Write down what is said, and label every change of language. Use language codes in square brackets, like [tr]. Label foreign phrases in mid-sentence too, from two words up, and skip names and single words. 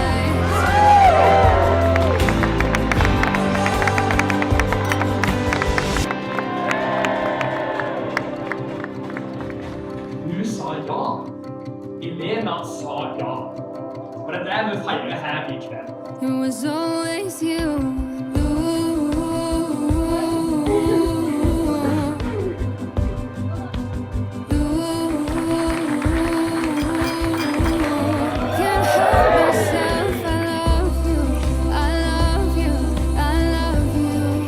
[no] Du sa ja. Elena sa ja. Og det er det vi feirer her i kveld. [en] It was always you. Can't help myself, I love you, I love you, I love you.